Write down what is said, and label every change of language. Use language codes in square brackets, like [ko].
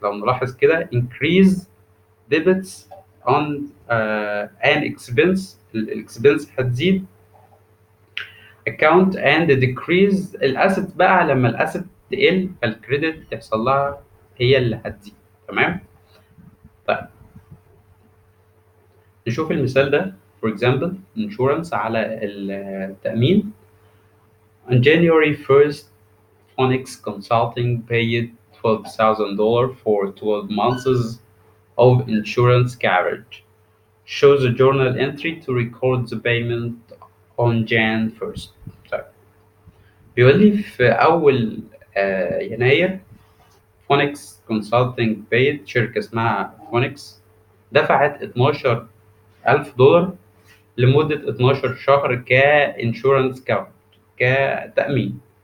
[ar] لو نلاحظ كده [en] increase debits on an expense، [ar] الاكسبنس هتزيد [en] account and decrease [ar] الاسيت بقى لما الاسيت تقل فالكريدت تحصل لها هي اللي هتزيد. تمام. طيب نشوف المثال ده. [en] for example insurance [ar] على التأمين. [en] on January 1st Phonics Consulting paid $12,000 for 12 months of insurance coverage. Shows a journal entry to record the payment on Jan 1st. [ar] طيب بيقول لي في أول يناير فونكس كونسلتنج paid شركة اسمها فونكس دفعت $12,000 لمدة 12 شهر كإنشورنس كفر كتأمين.